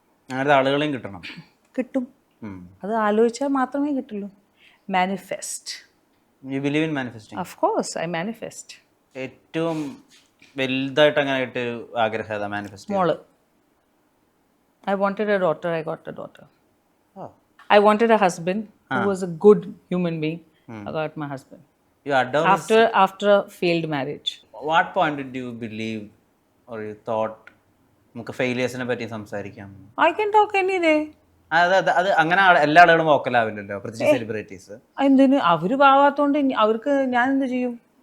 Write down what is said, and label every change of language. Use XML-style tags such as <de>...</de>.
<ml>അങ്ങനത്തെ ആളുകളെയും കിട്ടും. അത് ആലോചിച്ചാൽ മാത്രമേ കിട്ടുള്ളൂ. Manifest.</ml> <en>You believe in manifesting? Of course I manifest.</en> <ml>ഏറ്റവും വലുതായിട്ട് അങ്ങനെ കിട്ടിയൊരു ആഗ്രഹം മാനിഫെസ്റ്റ്? മോള്.</ml> <en>I wanted a daughter, I got a daughter. I wanted a husband who was a good human being. I got my husband. You adore after a failed marriage. What point did you believe or you thought</en> <ml>നമുക്ക് ഫെയിലിയേഴ്സിനെ പറ്റി സംസാരിക്കാം?</ml> <en>I can talk any day.</en> <ml>അത് അങ്ങനെ എല്ലാ ആളുകളും വോക്കലാവില്ലല്ലോ, പ്രത്യേകിച്ച് celebrities. എന്തിന്? അവര് പാവാത്തോണ്ട് അവർക്ക് ഞാൻ എന്ത് ചെയ്യും?</ml>